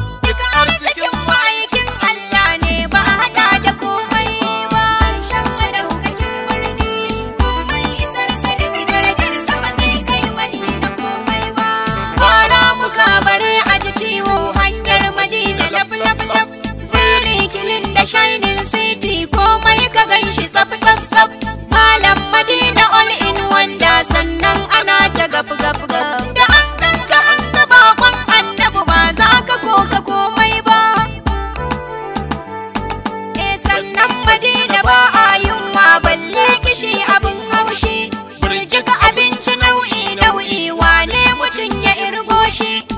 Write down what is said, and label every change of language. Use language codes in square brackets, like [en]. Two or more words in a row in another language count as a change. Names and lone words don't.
[ha] Duk arzikin ma'aikin Allah ne ba a haɗa da komai ba. Harshen madaukakin birni komai isar sa da darajar sa ba zai kai Madina komai ba. Bara muka bare a ji ciwo hanyar Madina laf laf laf. [en] Very clean [ha] da [en] shining city [ha] komai ka gan shi tsaf tsaf tsaf. Malam Madina [en] all in one [ha] da sannan ana ta gaf gaf gaf. Da an ganka an ga bakon annabi ba za ka koka komai ba. Eh, sannan Madina ba a yunwa balle kishi abin haushi. Burjika abinci nau'i nau'i wane mutum ya irgo shi.